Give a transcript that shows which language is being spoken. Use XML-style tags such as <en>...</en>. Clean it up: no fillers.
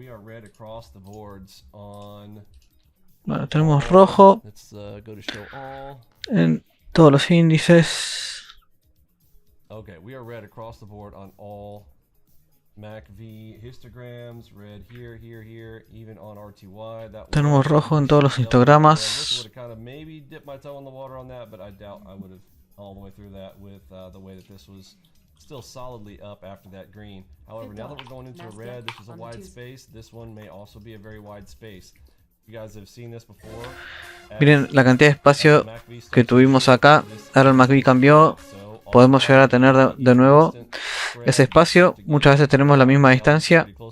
<en>We are red across the boards on...</en> <es>Bueno, tenemos rojo</es> <en>Let's go to show all.</en> <es>en todos los índices.</es> <en>Okay, we are red across the board on all MACV histograms. Red here, here, here, even on RTY. That</en> <es>Tenemos rojo en todos los histogramas.</es> <en>would have kind of maybe dipped my toe in the water on that, but I doubt I would have all the way through that with the way that this was still solidly up after that green. However, now that we're going into a red, this is a wide space. This one may also be a very wide space. You guys have seen this before.</en> <es>Miren la cantidad de espacio que tuvimos acá. Ahora el MACV cambió. Podemos llegar a tener de nuevo ese espacio. Muchas veces tenemos la misma distancia.</es>